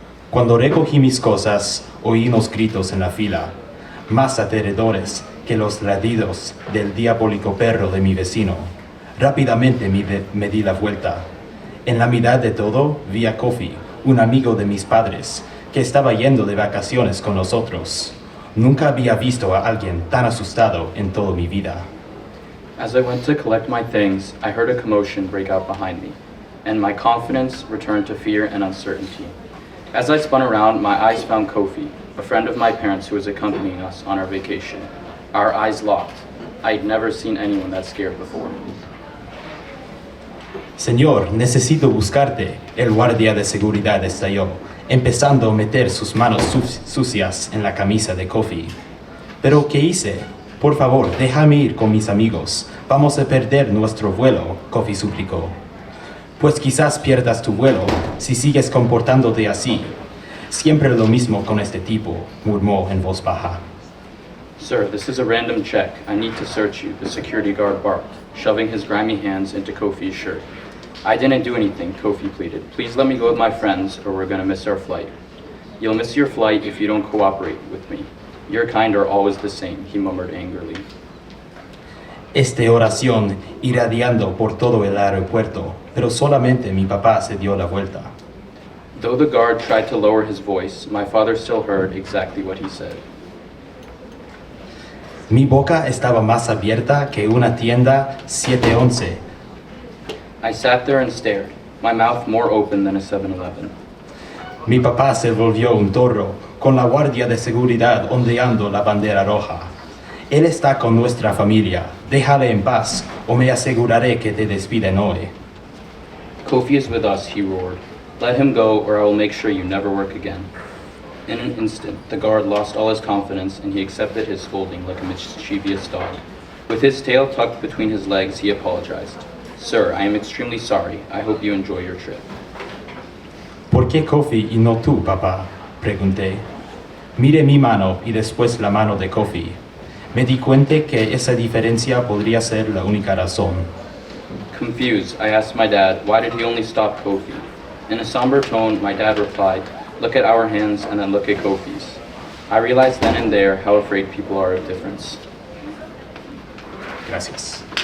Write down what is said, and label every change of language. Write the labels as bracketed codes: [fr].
[es] Cuando recogí mis cosas, oí unos gritos en la fila, más aterradores que los ladridos del diabólico perro de mi vecino. Rápidamente me di la vuelta. En la mitad de todo vi a Kofi, un amigo de mis padres, que estaba yendo de vacaciones con nosotros. Nunca había visto a alguien tan asustado en toda mi vida. [en] As I went to collect my things, I heard a commotion break out behind me, and my confidence returned to fear and uncertainty. As I spun around, my eyes found Kofi, a friend of my parents who was accompanying us on our vacation. Our eyes locked. I'd never seen anyone that scared before. [es] Señor, necesito buscarte. El guardia de seguridad estalló, empezando a meter sus manos sucias en la camisa de Kofi. ¿Pero qué hice? Por favor, déjame ir con mis amigos. Vamos a perder nuestro vuelo, Kofi suplicó. pues quizás pierdas tu vuelo si sigues comportándote así. Siempre lo mismo con este tipo, murmuró en voz baja. [en] Sir, this is a random check. I need to search you, the security guard barked, shoving his grimy hands into Kofi's shirt. I didn't do anything, Kofi pleaded. Please let me go with my friends or we're gonna miss our flight. You'll miss your flight if you don't cooperate with me. Your kind are always the same, he murmured angrily. [es] Esta oración irradiando por todo el aeropuerto, pero solamente mi papá se dio la vuelta. [en] Though the guard tried to lower his voice, my father still heard exactly what he said. [es] Mi boca estaba más abierta que una tienda 711. [en] I sat there and stared, my mouth more open than a 7-Eleven. [es] Mi papá se volvió un toro, con la guardia de seguridad ondeando la bandera roja. Él está con nuestra familia. Déjale en paz, o me aseguraré que te despiden hoy. [en] Kofi is with us, he roared. Let him go, or I will make sure you never work again. In an instant, the guard lost all his confidence, and he accepted his scolding like a mischievous dog. With his tail tucked between his legs, he apologized. Sir, I am extremely sorry. I hope you enjoy your trip. [es] ¿Por qué Kofi y no tú, papá?, pregunté. Miré mi mano y después la mano de Kofi. Me di cuenta que esa diferencia podría ser la única razón. [en] Confused, I asked my dad, why did he only stop Kofi? In a somber tone, my dad replied, look at our hands and then look at Kofi's. I realized then and there how afraid people are of difference. [es] Gracias.